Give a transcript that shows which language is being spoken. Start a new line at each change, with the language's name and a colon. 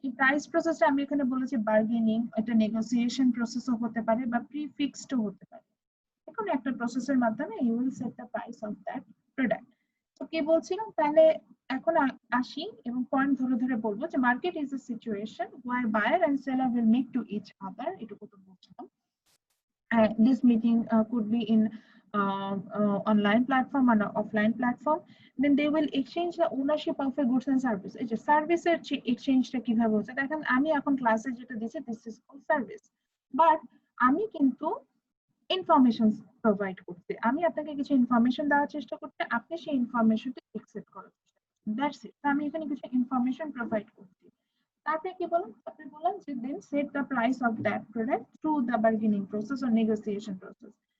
Bangla: এই প্রাইস প্রসেসটা আমি এখানে বলেছি বার্গেনিং, এটা নেগোসিয়েশন প্রসেসও হতে পারে বা প্রিফিক্সডও হতে পারে। এখন একটা প্রসেসের মাধ্যমে
English: You will set the price of that product.
Bangla: তো কি বলছিলাম, তাহলে এখন আসি এবং পয়েন্ট ধরে ধরে বলবো যে
English: market is a situation where buyer and seller will meet to each other,
Bangla: এটুকু তো বলছিলাম।
English: This meeting could be in online platform or offline platform. Then they will exchange the ownership of a goods and service.
Bangla: এই যে সার্ভিসের এক্সচেঞ্জটা কিভাবে হচ্ছে, দেখেন আমি এখন ক্লাসে যেটা দিচ্ছি
English: this is called service,
Bangla: but আমি কিন্তু ইনফরমেশন প্রোভাইড করছি, আমি আপনাকে কিছু ইনফরমেশন দেওয়ার চেষ্টা করছি, আপনি সেই ইনফরমেশনটা অ্যাকসেপ্ট করার চেষ্টা করছেন, দ্যাটস ইট। আমি এখানে কিছু ইনফরমেশন প্রোভাইড করছি। তারপরে কি বললাম, আপনি বললাম যে
English: Then set the price of that product through the bargaining process or negotiation process.